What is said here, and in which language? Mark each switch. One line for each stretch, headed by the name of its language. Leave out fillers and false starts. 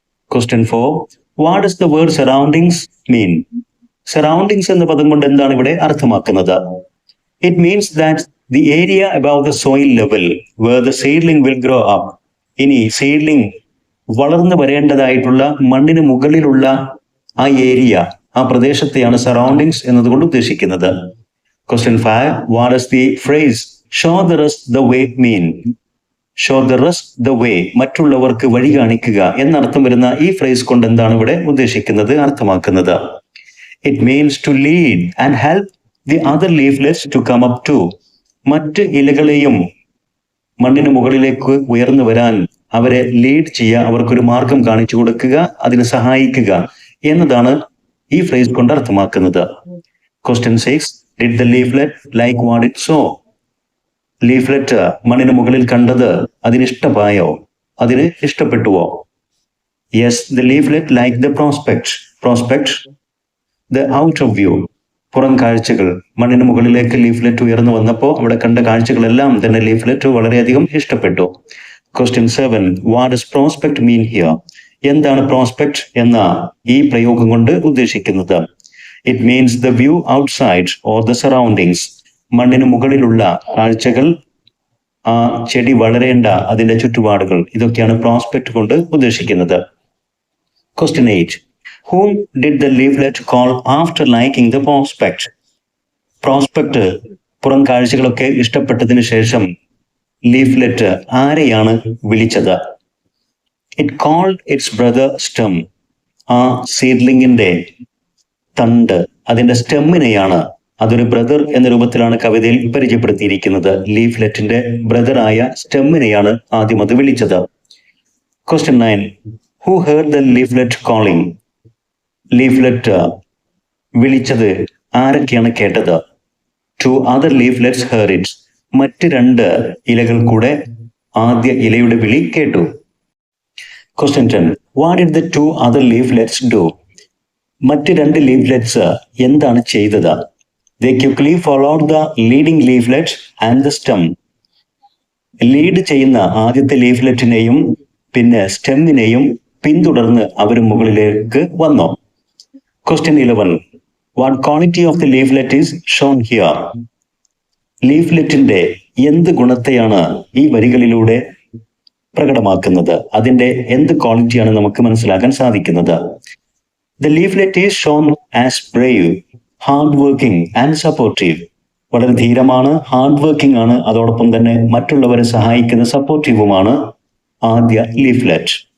English: Question 4. What does the word surroundings mean?
Malayalam: Surroundings എന്ന പദം കൊണ്ട് എന്താണ് ഇവിടെ അർത്ഥമാക്കുന്നത്?
English: It means that the area above the soil level where the seedling will grow up.
Malayalam: ഇനി seedling വളർന്നു വരേണ്ടതായിട്ടുള്ള മണ്ണിന് മുകളിലുള്ള ആ ഏരിയ, ആ പ്രദേശത്തെയാണ് സറൗണ്ടിങ്സ് എന്നതുകൊണ്ട് ഉദ്ദേശിക്കുന്നത്.
English: Question 5. What does the phrase show the rest the way mean? Show the rest the way,
Malayalam: മറ്റുള്ളവർക്ക് വഴി കാണിക്കുക എന്നർത്ഥം വരുന്ന ഈ ഫ്രേസ് കൊണ്ട് എന്താണ് ഇവിടെ ഉദ്ദേശിക്കുന്നത്, അർത്ഥമാക്കുന്നത്?
English: It means to lead and help the other leaflets to come up too.
Malayalam: മറ്റ് ഇലകളെയും മണ്ണിന് മുകളിലേക്ക് ഉയർന്നു വരാൻ അവരെ ലീഡ് ചെയ്യുക, അവർക്കൊരു മാർഗം കാണിച്ചു കൊടുക്കുക, അതിന് സഹായിക്കുക എന്നതാണ് ഈ ഫ്രേസ് കൊണ്ട് അർത്ഥമാക്കുന്നത്.
English: Question 6. Did the leaflet like what it saw?
Malayalam: Leaflet മണ്ണിന് മുകളിൽ കണ്ടത് അതിന് ഇഷ്ടമായോ, അതിന് ഇഷ്ടപ്പെട്ടുവോ?
English: Yes, the leaflet liked the prospect. Prospect, the outer view.
Malayalam: പുറം കാഴ്ചകൾ. മണ്ണിന് മുകളിലേക്ക് ലീഫ്ലെറ്റ് ഉയർന്നു വന്നപ്പോൾ അവിടെ കണ്ട കാഴ്ചകളെല്ലാം തന്നെ ലീഫ്ലെറ്റ് വളരെയധികം ഇഷ്ടപ്പെട്ടു.
English: Question 7. What does prospect mean here?
Malayalam: എന്താണ് പ്രോസ്പെക്ട് എന്ന ഈ പ്രയോഗം കൊണ്ട് ഉദ്ദേശിക്കുന്നത്?
English: It means the view outside or the surroundings.
Malayalam: മണ്ണിന് മുകളിലുള്ള കാഴ്ചകൾ, ആ ചെടി വളരേണ്ട അതിന്റെ ചുറ്റുപാടുകൾ, ഇതൊക്കെയാണ് പ്രോസ്പെക്ട് കൊണ്ട് ഉദ്ദേശിക്കുന്നത്.
English: Question 8. Whom did the leaflet call after liking the prospect?
Malayalam: Prospect പുറം കാഴ്ചകളൊക്കെ ഇഷ്ടപ്പെട്ടതിന് ശേഷം ലീഫ്ലെറ്റ് ആരെയാണ് വിളിച്ചത്?
English: It called its brother stem.
Malayalam: ആ സീഡ്ലിംഗിന്റെ തണ്ട്, അതിന്റെ സ്റ്റെമ്മിനെയാണ്, അതൊരു ബ്രദർ എന്ന രൂപത്തിലാണ് കവിതയിൽ പരിചയപ്പെടുത്തിയിരിക്കുന്നത്. ലീഫ്ലെറ്റിന്റെ ബ്രദറായ സ്റ്റെമ്മിനെയാണ് ആദ്യം അത് വിളിച്ചത്.
English: Question 9. Who heard the leaflet calling?
Malayalam: Leaflet വിളിച്ചത് ആരൊക്കെയാണ് കേട്ടത്?
English: Two other leaflets heard it.
Malayalam: മറ്റ് 2 ഇലകൾ കൂടെ ആദ്യ ഇലയുടെ വിളി കേട്ടു.
English: Question 10. What did the 2 other leaflets do?
Malayalam: മറ്റ് 2 ലീഫ്ലെറ്റ്സ് എന്താണ് ചെയ്തത്?
English: They quickly followed the leading leaflet and the stem.
Malayalam: Lead ചെയ്യുന്ന ആദ്യത്തെ ലീഫ്ലെറ്റിനെയും പിന്നെ സ്റ്റെമ്മിനെയും പിന്തുടർന്ന് അവർ മുകളിലേക്ക് വന്നു.
English: Question 11. What quality of the leaflet is shown here?
Malayalam: ലീഫ്ലെറ്റിന്റെ എന്ത് ഗുണത്തെയാണ് ഈ വരികളിലൂടെ പ്രകടമാക്കുന്നത്? അതിന്റെ എന്ത് ക്വാളിറ്റിയാണ് നമുക്ക് മനസ്സിലാക്കാൻ സാധിക്കുന്നത്?
English: The leaflet is shown as brave, hard working and supportive.
Malayalam: വളരെ ധീരമാണ്, ഹാർഡ് വർക്കിംഗ് ആണ്, അതോടൊപ്പം തന്നെ മറ്റുള്ളവരെ സഹായിക്കുന്ന സപ്പോർട്ടീവുമാണ് ആദ്യ ലീഫ്ലെറ്റ്.